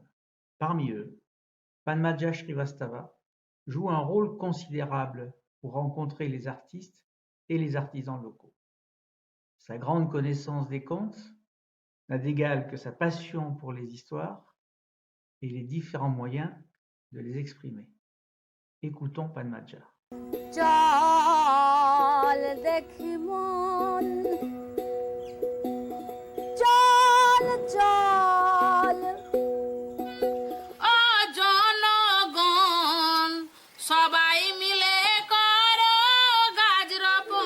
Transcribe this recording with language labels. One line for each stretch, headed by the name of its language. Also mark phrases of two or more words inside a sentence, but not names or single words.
French: Parmi eux, Padmaja Shrivastava joue un rôle considérable pour rencontrer les artistes et les artisans locaux. Sa grande connaissance des contes n'a d'égal que sa passion pour les histoires et les différents moyens de les exprimer. Écoutons Padmaja.
Bangla: চল দেখি মন চল চল ও জনগণ সবাই মিলে করো গাছ রোপণ